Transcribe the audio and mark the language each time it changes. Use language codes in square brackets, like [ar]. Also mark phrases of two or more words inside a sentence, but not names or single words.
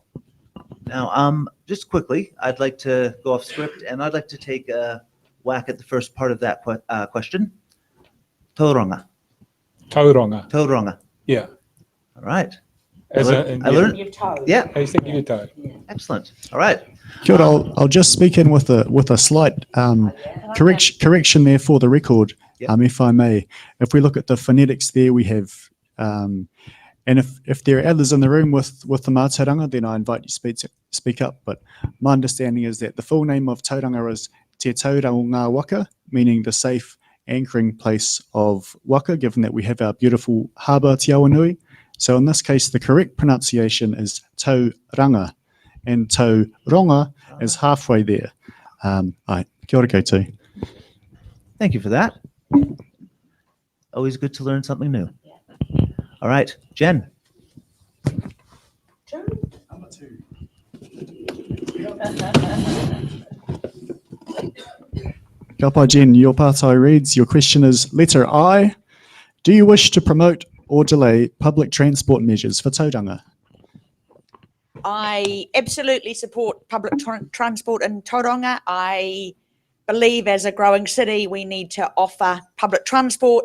[en] Now, just quickly, I'd like to go off script, and I'd like to take a whack at the first part of that question. Tauranga. Tauranga. Tauranga. Yeah. All right. As I learned. Your toe. Yeah. How you think you toe? Excellent. All right. [mi] Kia ora, [en] I'll just speak in with a slight correction there for the record, Yep. if I may. If we look at the phonetics there, we have, and if there are others in the room with the Mātauranga, then I invite you to speak up. But my understanding is that the full name of Tauranga is Te Tauranga o Ngā Waka, meaning the safe anchoring place of waka, given that we have our beautiful harbour Te Awanui. So in this case, the correct pronunciation is Tauranga, and Tauranga is halfway there. [mi] Ai, kia ora koutou. [en] Thank you for that. Always good to learn something new. All right, Jen. Number 2. [mi] Kia pai, [en] Jen, your partai reads, your question is letter I. Do you wish to promote or delay public transport measures for Tauranga? I absolutely support public transport in Tauranga. I believe as a growing city, we need to offer public transport.